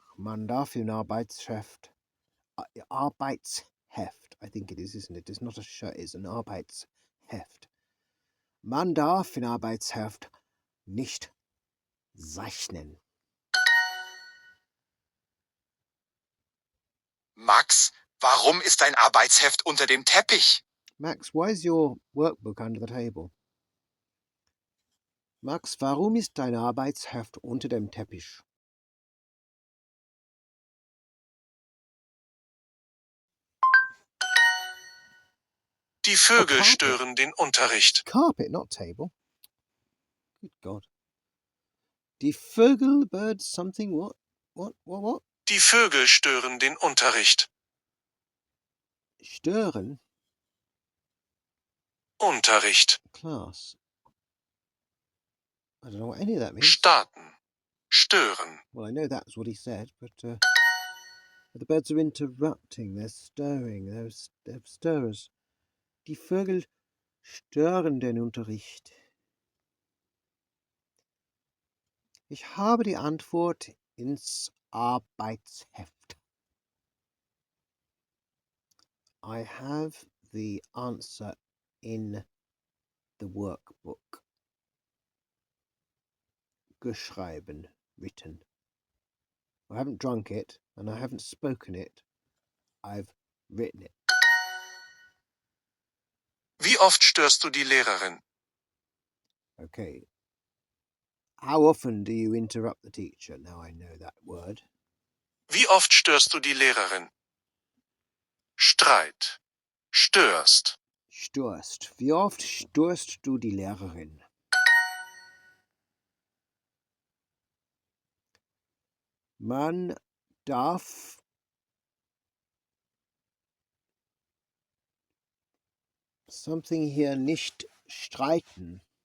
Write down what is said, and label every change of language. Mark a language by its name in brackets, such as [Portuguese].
[German] Man darf im Arbeitsheft, [English] I think it is, isn't it? It's not a shirt, it's an Arbeitsheft. [German] Man darf im Arbeitsheft nicht zeichnen. Max, warum ist dein Arbeitsheft unter dem Teppich? [English] Max, why is your workbook under the table? [German] Max, warum ist dein Arbeitsheft unter dem Teppich? Die Vögel [English] carpet. [German] stören den Unterricht. [English] Carpet, not table. Good God. [German] Die Vögel, [English] birds, something, what? [German] Die Vögel stören den Unterricht. Stören, Unterricht. [English] class. I don't know what any of that means. [German] Starten. Stören. [English] Well, I know that's what he said, but the birds are interrupting. They're stirring. They're stirrers. [German] Die Vögel stören den Unterricht. Ich habe die Antwort ins Arbeitsheft. [English] I have the answer in the workbook. Geschrieben, written. I haven't drunk it, and I haven't spoken it. I've written it. [German] Wie oft störst du die Lehrerin? [English] Okay. How often do you interrupt the teacher? Now I know that word. [German] Wie oft störst du die Lehrerin? Streit. Störst. Störst. Wie oft störst du die Lehrerin? Man darf something hier nicht streiten.